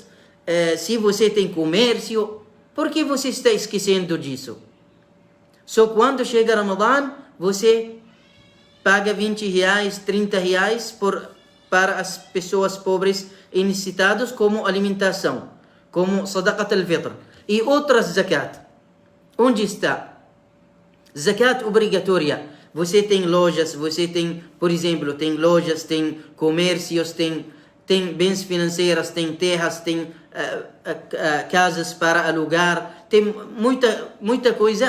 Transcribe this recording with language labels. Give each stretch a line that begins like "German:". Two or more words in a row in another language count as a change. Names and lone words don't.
Portuguese: Se você tem comércio, por que você está esquecendo disso? Só quando chega Ramadã, você paga 20 reais, 30 reais para as pessoas pobres e necessitadas como alimentação, como
Arabic: صدقة الفطر.
Portuguese: E outras zakat. Onde está? Zakat obrigatória. Você tem lojas, por exemplo, tem lojas, tem comércios, tem bens financeiros, tem terras, tem casas para alugar, tem muita coisa.